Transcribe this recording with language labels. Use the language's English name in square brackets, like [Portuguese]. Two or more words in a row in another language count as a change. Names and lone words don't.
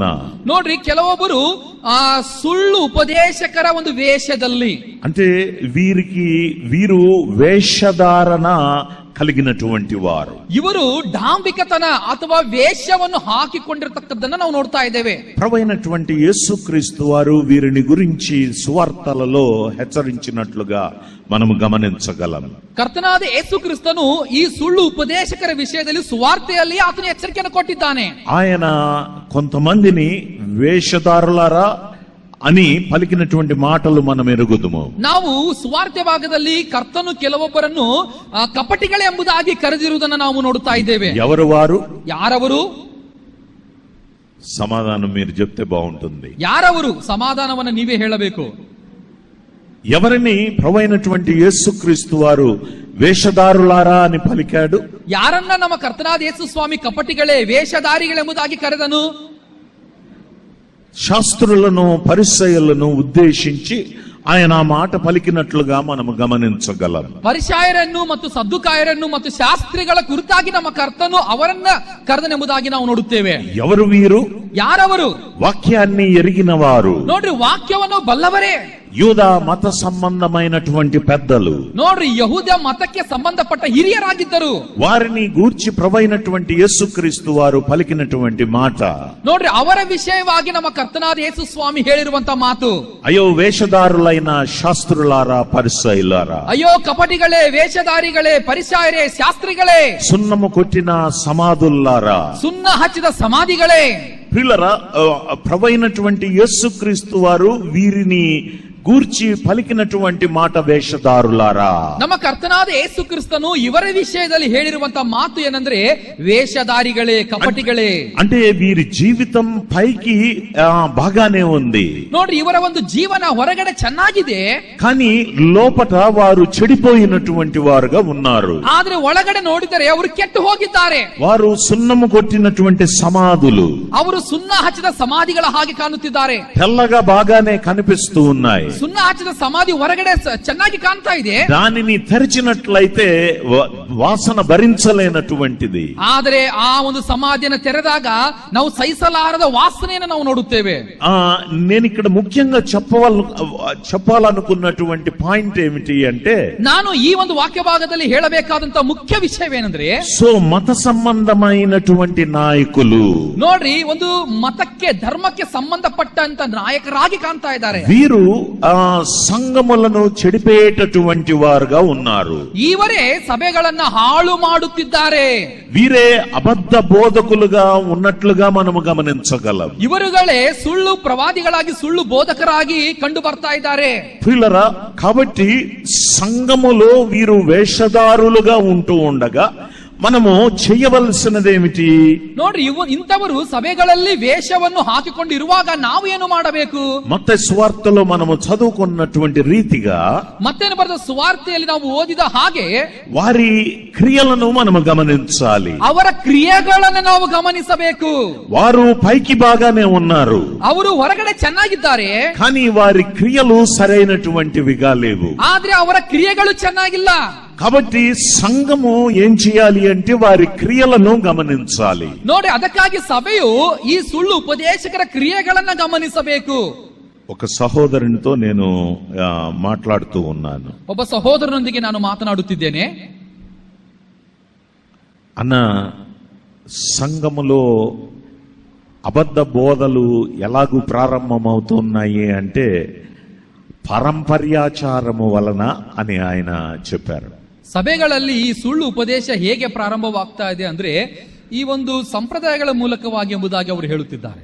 [Kannada] ನೋಡ್ರಿ, ಕೆಲವೊಬ್ಬರು ಸುಳ್ಳು ಉಪದೇಶಕರ ಒಂದು ವೇಷದಲ್ಲಿ, [Telugu] అంటే వీరు వేషధారణ కలిగినటువంటి వారు, [Kannada] ಇವರು ಡಾಂಬಿಕತನ ಅಥವಾ ವೇಷವನ್ನು ಹಾಕಿಕೊಂಡಿರತಕ್ಕದ್ದನ್ನ ನಾವು ನೋಡ್ತಾ ಇದ್ದೇವೆ. [Telugu] ప్రభువైనటువంటి యేసుక్రీస్తు వారు వీరిని గురించి సువార్తలలో హెచ్చరించినట్లుగా మనము గమనించగలం. [Kannada] ಕರ್ತನಾದ ಯೇಸು ಕ್ರಿಸ್ತನು ಈ ಸುಳ್ಳು ಉಪದೇಶಕರ ವಿಷಯದಲ್ಲಿ ಸುವಾರ್ತೆಯಲ್ಲಿ ಆತನ ಎಚ್ಚರಿಕೆಯನ್ನು ಕೊಟ್ಟಿದ್ದಾನೆ. [Telugu] ఆయన కొంతమందిని వేషధారులారా అని పలికినటువంటి మాటలు మనం ఎరుగుదుము. [Kannada] ನಾವು ಸುವಾರ್ತೆ ಭಾಗದಲ್ಲಿ ಕರ್ತನು ಕೆಲವೊಬ್ಬರನ್ನು ಕಪಟಿಗಳೇ ಎಂಬುದಾಗಿ ಕರೆದಿರುವುದನ್ನು ನಾವು ನೋಡುತ್ತಾ ಇದ್ದೇವೆ. [Telugu] ఎవరు వారు? [Kannada] ಯಾರವರು? [Telugu] సమాధానం మీరు చెప్తే బాగుంటుంది. [Kannada] ಯಾರವರು? ಸಮಾಧಾನವನ್ನು ನೀವೇ ಹೇಳಬೇಕು. [Telugu] ఎవరిని ప్రభువైనటువంటి యేసుక్రీస్తు వారు వేషధారులారా అని పలికాడు? [Kannada] ಯಾರನ್ನ ನಮ್ಮ ಕರ್ತನಾದ ಯೇಸು ಸ್ವಾಮಿ ಕಪಟಿಗಳೇ, ವೇಷಧಾರಿಗಳೆಂಬುದಾಗಿ ಕರೆದನು? [Telugu] శాస్త్రులను పరిసయ్యులను ఉద్దేశించి ఆయన ఆ మాట పలికినట్లుగా మనము గమనించగలం. [Kannada] ಪರಿಸಾಯರನ್ನು ಮತ್ತು ಸದ್ದುಕಾಯರನ್ನು ಮತ್ತು ಶಾಸ್ತ್ರಿಗಳ ಕುರಿತಾಗಿ ನಮ್ಮ ಕರ್ತನು ಅವರನ್ನ ಕರೆದನೆಂಬುದಾಗಿ ನಾವು ನೋಡುತ್ತೇವೆ. [Telugu] ఎవరు వీరు? [Kannada] ಯಾರವರು? [Telugu] వాక్యాన్ని ఎరిగిన వారు. [Kannada] ನೋಡ್ರಿ, ವಾಕ್ಯವನ್ನು ಬಲ್ಲವರೇ, [Telugu] యూదా మత సంబంధమైనటువంటి పెద్దలు, [Kannada] ನೋಡ್ರಿ, ಯಹೂದ ಮತಕ್ಕೆ ಸಂಬಂಧಪಟ್ಟ ಹಿರಿಯರಾಗಿದ್ದರು. [Telugu] వారిని గూర్చి ప్రభువైనటువంటి యేసుక్రీస్తు వారు పలికినటువంటి మాట, [Kannada] ನೋಡ್ರಿ, ಅವರ ವಿಷಯವಾಗಿ ನಮ್ಮ ಕರ್ತನಾದ ಯೇಸು ಸ್ವಾಮಿ ಹೇಳಿರುವಂತ ಮಾತು, [Telugu] అయ్యో వేషధారులైన శాస్త్రులారా పరిసయ్యులారా, [Kannada] ಅಯ್ಯೋ ಕಪಟಿಗಳೇ, ವೇಷಧಾರಿಗಳೇ, ಪರಿಸಾಯರೇ, ಶಾಸ್ತ್ರಿಗಳೇ, [Telugu] సున్నము కొట్టిన సమాధుల్లారా, [Kannada] ಸುನ್ನ ಹಚ್ಚಿದ ಸಮಾಧಿಗಳೇ. [Telugu] ప్రియులరా, ప్రభువైనటువంటి యేసుక్రీస్తు వారు వీరిని గూర్చి పలికినటువంటి మాట వేషధారులారా. [Kannada] ನಮ್ಮ ಕರ್ತನಾದ ಯೇಸು ಕ್ರಿಸ್ತನು ಇವರ ವಿಷಯದಲ್ಲಿ ಹೇಳಿರುವಂತ ಮಾತು ಏನಂದ್ರೆ ವೇಷಧಾರಿಗಳೇ, ಕಪಟಿಗಳೇ. [Telugu] అంటే వీరి జీవితం పైకి బాగానే ఉంది, [Kannada] ನೋಡ್ರಿ, ಇವರ ಒಂದು ಜೀವನ ಹೊರಗಡೆ ಚೆನ್ನಾಗಿದೆ, [Telugu] కానీ లోపట వారు చెడిపోయినటువంటి వారుగా ఉన్నారు. [Kannada] ಆದ್ರೆ ಒಳಗಡೆ ನೋಡಿದರೆ ಅವರು ಕೆಟ್ಟು ಹೋಗಿದ್ದಾರೆ. [Telugu] వారు సున్నము కొట్టినటువంటి సమాధులు, [Kannada] ಅವರು ಸುನ್ನ ಹಚ್ಚಿದ ಸಮಾಧಿಗಳ ಹಾಗೆ ಕಾಣುತ್ತಿದ್ದಾರೆ. [Telugu] తెల్లగా బాగానే కనిపిస్తూ ఉన్నాయి. [Kannada] ಸುನ್ನ ಹಚ್ಚಿದ ಸಮಾಧಿ ಹೊರಗಡೆ ಚೆನ್ನಾಗಿ ಕಾಣ್ತಾ ಇದೆ. [Telugu] దానిని తెరిచినట్లయితే వాసన భరించలేనటువంటిది. [Kannada] ಆದರೆ ಆ ಒಂದು ಸಮಾಧಿಯನ್ನು ತೆರೆದಾಗ ನಾವು ಸಹಿಸಲಾರದ ವಾಸನೆಯನ್ನು ನಾವು ನೋಡುತ್ತೇವೆ. [Telugu] నేను ఇక్కడ ముఖ్యంగా చెప్పాలనుకున్నటువంటి పాయింట్ ఏమిటి అంటే, [Kannada] ನಾನು ಈ ಒಂದು ವಾಕ್ಯ ಭಾಗದಲ್ಲಿ ಹೇಳಬೇಕಾದಂತ ಮುಖ್ಯ ವಿಷಯವೇನೆಂದ್ರೆ, [Telugu] సో మత సంబంధమైనటువంటి నాయకులు [Kannada] ನೋಡ್ರಿ, ಒಂದು ಮತಕ್ಕೆ ಧರ್ಮಕ್ಕೆ ಸಂಬಂಧಪಟ್ಟಂತ ನಾಯಕರಾಗಿ ಕಾಣ್ತಾ ಇದ್ದಾರೆ. [Telugu] వీరు సంఘములను చెడిపేటటువంటి వారుగా ఉన్నారు. [Kannada] ಇವರೇ ಸಭೆಗಳನ್ನ ಹಾಳು ಮಾಡುತ್ತಿದ್ದಾರೆ. [Telugu] వీరే అబద్ధ బోధకులుగా ఉన్నట్లుగా మనము గమనించగలం. [Kannada] ಇವರುಗಳೇ ಸುಳ್ಳು ಪ್ರವಾದಿಗಳಾಗಿ ಸುಳ್ಳು ಬೋಧಕರಾಗಿ ಕಂಡು ಬರ್ತಾ ಇದ್ದಾರೆ. [Telugu] ప్రియులరా, కాబట్టి సంఘములో వీరు వేషధారులుగా ఉంటూ ఉండగా మనము చేయవలసినదేమిటి? [Kannada] ನೋಡ್ರಿ, ಇಂಥವರು ಸಭೆಗಳಲ್ಲಿ ವೇಷವನ್ನು ಹಾಕಿಕೊಂಡಿರುವಾಗ ನಾವು ಏನು ಮಾಡಬೇಕು? [Telugu] మత్తయి సువార్తలో మనము చదువుకున్నటువంటి రీతిగా, [Kannada] ಮತ್ತೇನು ಬರೆದ ಸುವಾರ್ತೆಯಲ್ಲಿ ನಾವು ಓದಿದ ಹಾಗೆ [Telugu] వారి క్రియలను మనము గమనించాలి. [Kannada] ಅವರ ಕ್ರಿಯೆಗಳನ್ನು ನಾವು ಗಮನಿಸಬೇಕು. [Telugu] వారు పైకి బాగానే ఉన్నారు, [Kannada] ಅವರು ಹೊರಗಡೆ ಚೆನ್ನಾಗಿದ್ದಾರೆ, [Telugu] కానీ వారి క్రియలు సరైనటువంటివిగా లేవు. [Kannada] ಆದ್ರೆ ಅವರ ಕ್ರಿಯೆಗಳು ಚೆನ್ನಾಗಿಲ್ಲ. [Telugu] కాబట్టి సంఘము ఏం చేయాలి అంటే వారి క్రియలను గమనించాలి. [Kannada] ನೋಡಿ, ಅದಕ್ಕಾಗಿ ಸಭೆಯು ಈ ಸುಳ್ಳು ಉಪದೇಶಕರ ಕ್ರಿಯೆಗಳನ್ನ ಗಮನಿಸಬೇಕು. [Telugu] ఒక సహోదరునితో నేను మాట్లాడుతూ ఉన్నాను. [Kannada] ಒಬ್ಬ ಸಹೋದರನೊಂದಿಗೆ ನಾನು ಮಾತನಾಡುತ್ತಿದ್ದೇನೆ. [Telugu] అన్న, సంఘములో అబద్ధ బోధలు ఎలాగూ ప్రారంభమవుతున్నాయి అంటే పరంపర్యాచారము వలన అని ఆయన చెప్పారు. [Kannada] ಸಭೆಗಳಲ್ಲಿ ಈ ಸುಳ್ಳು ಉಪದೇಶ ಹೇಗೆ ಪ್ರಾರಂಭವಾಗ್ತಾ ಇದೆ ಅಂದ್ರೆ ಈ ಒಂದು ಸಂಪ್ರದಾಯಗಳ ಮೂಲಕವಾಗಿ ಎಂಬುದಾಗಿ ಅವರು ಹೇಳುತ್ತಿದ್ದಾರೆ.